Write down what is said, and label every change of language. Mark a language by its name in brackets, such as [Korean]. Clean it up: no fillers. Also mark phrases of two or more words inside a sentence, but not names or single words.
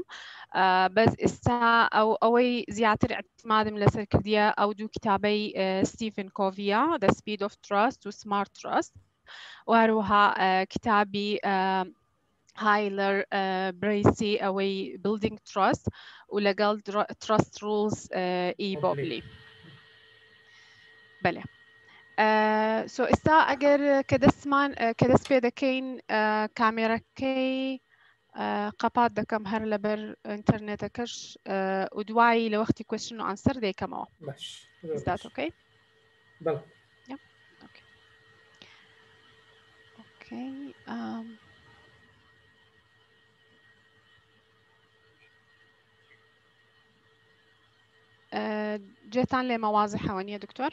[Central Kurdish] بەس ئێستا ئەوەی زیاتر اعتیمادم لەسەر کردیە ئەو دوو کتابەی ستیفن کۆڤیە، The Speed of Trust و Smart Trust، و هەروەها کتابی هایلەر برەیسی ئەوەی Building Trust و لەگەڵ Trust Rules بۆبلی. بەڵێ. سۆ ئێستا ئەگەر کە دەست پێ دەکەین کامێرەکەی قەپات دەکەم هەر لەبەر ئینتەرنێتەکەش و دوایی لە وەختی [English] Question and answer [Central Kurdish] دەیکەمەوە. [English] Is that okay? [Central Kurdish] بەڵێ. [English] Yeah. Okay. Okay. [Central Kurdish] جێتان لێمە واضحەوە نییە دکتۆر؟